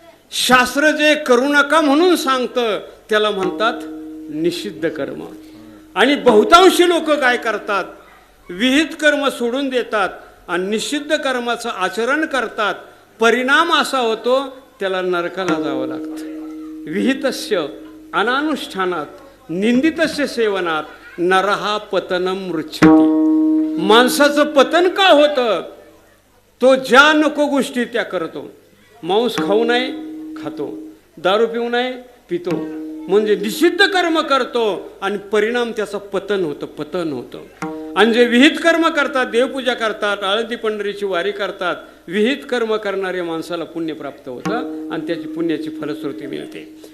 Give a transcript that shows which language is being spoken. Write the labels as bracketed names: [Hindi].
[Marathi] शास्त्र जे करू नका म्हणून सांगतं त्याला म्हणतात निषिद्ध कर्म. आणि बहुतांशी लोक काय करतात, विहित कर्म सोडून देतात आणि निषिद्ध कर्माचं आचरण करतात. परिणाम असा होतो त्याला नरकाला जावं लागतं. [Sanskrit] विहितस्य अनानुष्ठानात निंदितस्य सेवनात नरहा पतनम मृच्छति. [Marathi] माणसाचं पतन का होतं, तो ज्या नको गोष्टी त्या करतो. मांस खाऊ नये खातो, दारू पिऊ नये पितो, म्हणजे निषिद्ध कर्म करतो आणि परिणाम त्याचं पतन होतं, पतन होतं. आणि जे विहित कर्म करतात, देवपूजा करतात, आळंदी पंढरीची वारी करतात, विहित कर्म करणाऱ्या माणसाला पुण्य प्राप्त होतं आणि त्याची पुण्याची फलश्रुती मिळते.